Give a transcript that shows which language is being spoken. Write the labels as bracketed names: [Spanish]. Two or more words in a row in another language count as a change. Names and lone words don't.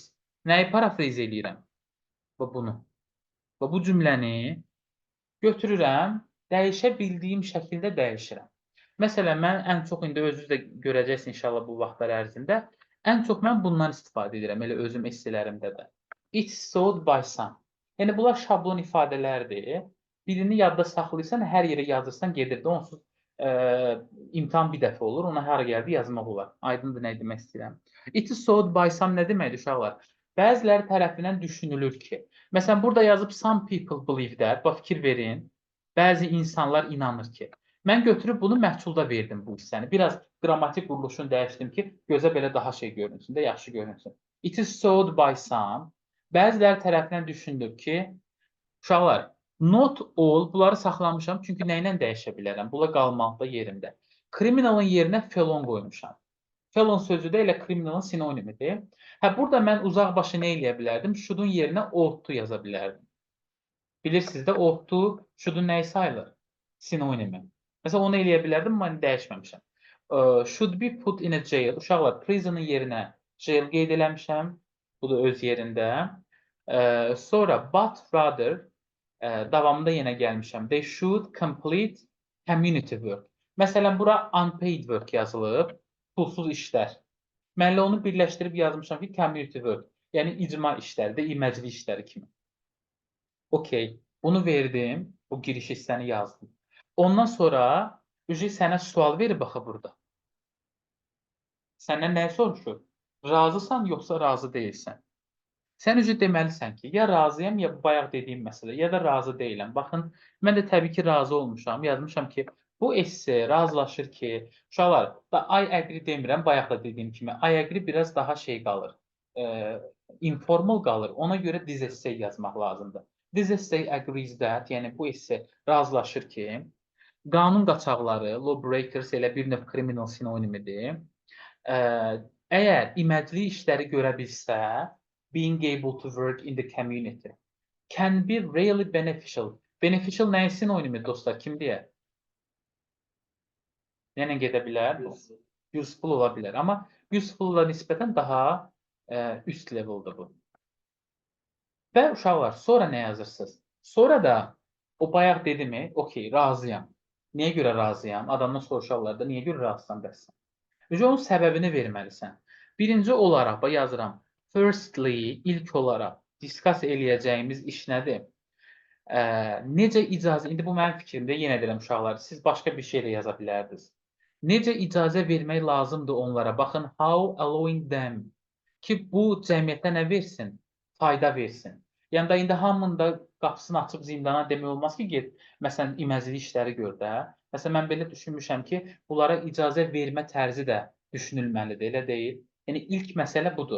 [Azerbaijani] Nəyi paraphrase eləyirəm? Və bunu. Və bu cümləni götürürəm, dəyişə bildiyim şəkildə dəyişirəm. Məsələn, mən ən çox indi özünüz də görəcəksiniz inşallah bu vaxtlar ərzində Ən çox mən bundan istifadə edirəm, elə özüm esselerimdə də. [English] It's sold by some. [Azerbaijani] Yəni, bunlar şablon ifadələrdir. Birini yadda saxlayırsan, hər yerə yazırsan, gedir də onsuz imtahan bir dəfə olur, ona hara gəldi yazmaq olar. Aydındır nə demək istəyirəm. [English] It is sold by some [Azerbaijani] nə deməkdir uşaqlar? Bəziləri tərəfindən düşünülür ki, məsələn, burada yazıb [English] some people believe that, [Azerbaijani] bax fikir verin, bəzi insanlar inanır ki. Mən götürüb bunu məhsulda verdim bu hissəni. Biraz qrammatik quruluşunu dəyişdim ki, gözə belə daha şey görünsün də, yaxşı görünsün. [English] It is sold by some. [Azerbaijani] Bəziləri tərəfindən düşünülür ki, uşaqlar, [English] not all, [Azerbaijani] bunları saxlamışam, çünki nə ilə dəyişə bilərəm? Bunlar qalmalıdır yerində. Criminalın yerinə felon qoymuşam. Felon sözü də elə criminalın sinonimidir. Hə, burada mən uzaq başı nə eləyə bilərdim? Should'un yerinə [English] ought to [Azerbaijani] yaza bilərdim. Bilirsiniz də, [English] ought to, [Azerbaijani] should'un nəyi sayılır? Sinonimi. Məsələn, onu eləyə bilərdim, amma dəyişməmişəm. [English] Should be put in a jail. [Azerbaijani] Uşaqlar, prison'ın yerinə jail qeyd eləmişəm. Bu da öz yerində. Sonra, [English] but rather, [Azerbaijani] davamında yenə gəlmişəm. [English] They should complete community work. [Azerbaijani] Məsələn, bura [English] unpaid work [Azerbaijani] yazılıb, pulsuz işlər. Mən onu birləşdirib yazmışam ki, [English] community work. [Azerbaijani] Yəni, icma işləri də, iməcli işləri kimi. Okey, bunu verdim, bu giriş hissəni yazdım. Ondan sonra sənə sual verir baxa burada. Səndən nəyi soruşur? Razısan, yoxsa razı deyilsən? Sən deməlisən ki, ya razıyam, ya bayaq dediyim məsələ, ya da razı deyiləm. Baxın, mən də təbii ki, razı olmuşam. Yazmışam ki, bu esse razılaşır ki, uşaqlar, da [English] I agree [Azerbaijani] demirəm, bayaq da dediyim kimi, [English] I agree [Azerbaijani] biraz daha şey qalır, informal qalır. Ona görə [English] this essay [Azerbaijani] yazmaq lazımdır. [English] This essay agrees that, [Azerbaijani] yəni bu esse razılaşır ki, qanun qaçaqları, lawbreakers elə bir növ criminal sinonimidir. Əgər iməcli işləri görə bilsə, [English] being able to work in the community can be really beneficial. [Azerbaijani] Beneficial nəyin sinonimi dostlar? Kim deyər? Nə gedə bilər? Useful ola bilər. Amma useful-la nisbətən daha üst leveldir bu. Və uşaqlar, sonra nə yazırsınız? Sonra da o bayaq dedimi? Okey, razıyam. Niyə görə razıyam? Adamdan soruşarlar da, niyə görə razısan bəs? Onun səbəbini verməlisən. Birinci olaraq yazıram. Firstly, ilk olaraq discuss eləyəcəyimiz iş nədir? Necə icazə, indi bu mənim fikrimdə, yenə deyirəm uşaqlar, siz başqa bir şey də yaza bilərdiniz. Necə icazə vermək lazımdır onlara? Baxın, [English] how allowing them [Azerbaijani] ki, bu cəmiyyətə nə versin? Fayda versin. Yəni da indi hamının da qapısını açıb zindana demək olmaz ki, get, məsələn, iməcli işləri gör də. Məsələn, mən belə düşünmüşəm ki, bunlara icazə vermə tərzi də düşünülməlidir, elə deyil. Yəni, ilk məsələ budur.